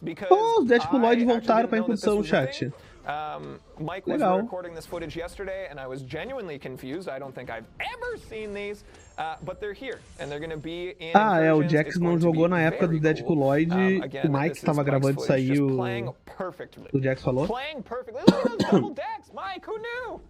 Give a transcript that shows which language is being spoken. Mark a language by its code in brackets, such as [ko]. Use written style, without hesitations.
[pt] Os Deadpooloids voltaram pra incursão, chat. [en] Mike was recording this footage yesterday, and I was genuinely confused. I don't think I've ever seen these, but they're here, and they're going to be in. [pt] O Jax não jogou na época do Deadpooloid. O Mike estava gravando isso aí. O Jax falou. [en] Double Dex, Mike, who knew?